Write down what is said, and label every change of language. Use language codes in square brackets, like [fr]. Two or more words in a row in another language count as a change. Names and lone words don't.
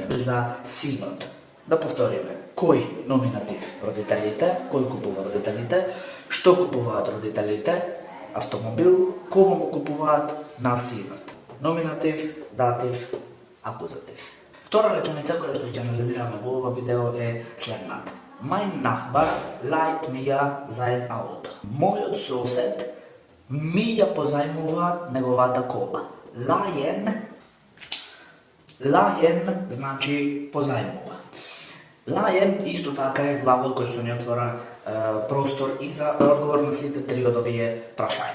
[mk] За синот. Да повториме. Кој номинатив? Родителите. Кој купува родителите? Што купуваат родителите? Автомобил. Кому го купуваат? На синот. Номинатив, датив, акузатив. Втора реченица која што ќе анализираме во ова видео е следната. [de] Mein Nachbar leiht mir sein Auto. [mk] Мојот сосед ми ја позајмува неговата кола. Лајен значи позајмува. Лајен исто така е глагол кој што ни отвора простор и за одговор на сите три од овие прашања.